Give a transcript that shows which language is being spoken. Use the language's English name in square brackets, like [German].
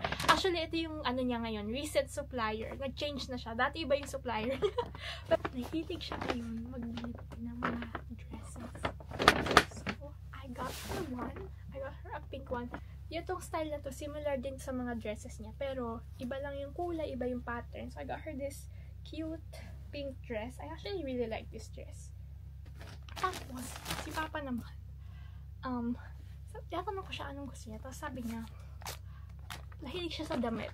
[Filipino] Actually, ito yung ano niya ngayon, recent supplier. Nag-change na siya. Dati iba yung supplier. But nahilig siya ngayon magbili ng mga dresses. [English] So, I got her one. I got her a pink one. [Filipino] Itong style na to, similar din sa mga dresses niya. Pero, iba lang yung kulay, iba yung pattern. [English] So, I got her this cute pink dress. I actually really like this dress. [Filipino] Tapos, si Papa naman, tinatanong ko siya anong gusto niya. Tapos sabi niya, nahilig siya sa damit.